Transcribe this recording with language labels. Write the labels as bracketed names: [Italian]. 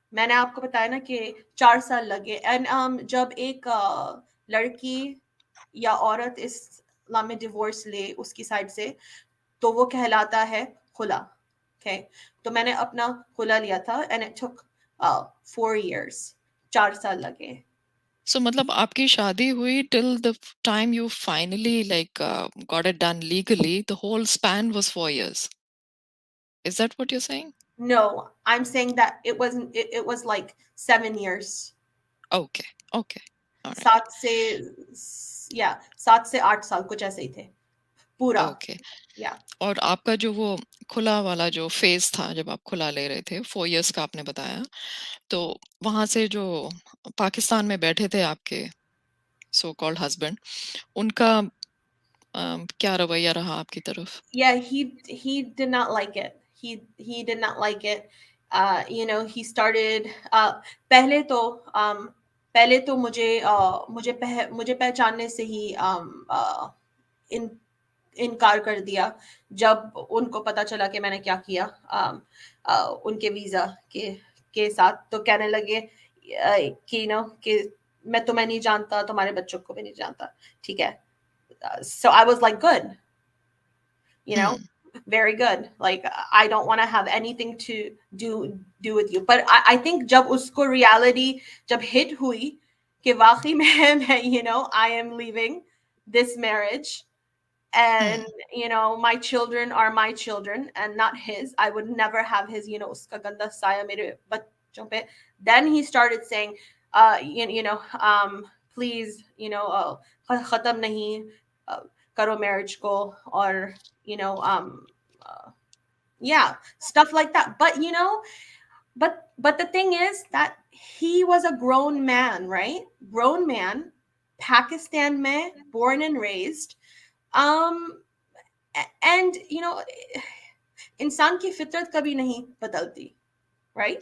[Hindi] मैंने आपको बताया ना कि 4 साल लगे। एंड जब एक लड़की या औरत इस्लाम में डिवोर्स ले उसकी साइड से, तो वो कहलाता है खुला। [English] Okay? [Hindi] तो मैंने अपना खुला लिया था [English] and it took 4 years. [Hindi] 4 साल लगे। [English] so [Hindi] मतलब आपकी शादी हुई [English] till the time you finally like got it done legally, the whole span was 4 years. Is that what you're saying? No, I'm saying that it was like 7 years. Okay. Okay. All right. [Hindi] 7 से या 7 से 8 साल कुछ ऐसे ही थे पूरा। [English] Okay. [Hindi] या और आपका जो वो खुला वाला जो फेज था जब आप खुला ले रहे थे 4 years का आपने बताया, तो वहां से जो पाकिस्तान में बैठे थे आपके सो कॉल्ड हस्बैंड, उनका क्या रवैया रहा आपकी तरफ? [English] Yeah, he did not like it. He did not like it. He started [Hindi] पहले तो पहले तो मुझे पहचानने से ही इन इनकार कर दिया जब उनको पता चला कि मैंने क्या किया उनके वीजा के साथ। तो कहने लगे कि कि मैं तुम्हें नहीं जानता, तुम्हारे बच्चों को भी नहीं जानता। ठीक है। [English] So I was like, good, you know, Hmm. very good. Like I don't want to have anything to do with you. But I think [Hindi] जब उसको [English] reality [Hindi] जब hit hui कि वाकई में मैं [English] I am leaving this marriage, Hmm. and my children are my children and not his. I would never have his [Hindi] उसका गंदा साया मेरे पे. [English] Then he started saying, please, [Hindi] खत्म नहीं करो [English] marriage को, or uh, yeah, stuff like that. But but the thing is that he was a grown man, right? Grown man, Pakistan mein, born and raised. [Hindi] um and इंसान की फितरत कभी नहीं बदलती, right?